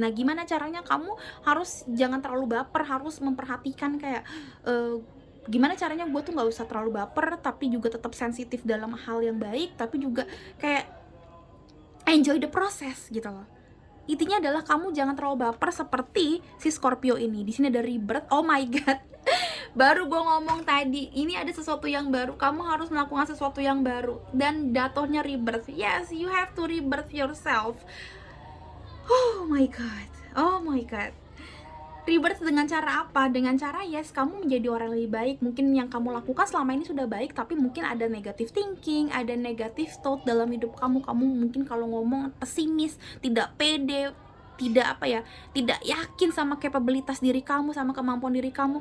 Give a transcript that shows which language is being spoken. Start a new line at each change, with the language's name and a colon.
Indonesian: Nah, gimana caranya? Kamu harus jangan terlalu baper, harus memperhatikan kayak gimana caranya gue tuh nggak usah terlalu baper tapi juga tetap sensitif dalam hal yang baik, tapi juga kayak
English: enjoy the process
Indonesian: gitu loh. Intinya adalah kamu jangan terlalu baper seperti si Scorpio ini. Di sini ada rebirth.
English: Oh my god.
Indonesian: Baru gue ngomong tadi, ini ada sesuatu yang baru, kamu harus melakukan sesuatu yang baru, dan datohnya rebirth.
English: Yes, you have to rebirth yourself. Oh my god, oh my god.
Indonesian: Rebirth dengan cara apa? Dengan cara yes, kamu menjadi orang yang lebih baik. Mungkin yang kamu lakukan selama ini sudah baik, tapi mungkin ada negative thinking, ada
English: negative thought
Indonesian: dalam hidup kamu. Kamu mungkin kalau ngomong pesimis, tidak pede, tidak apa ya, tidak yakin sama kapabilitas diri kamu, sama kemampuan diri kamu.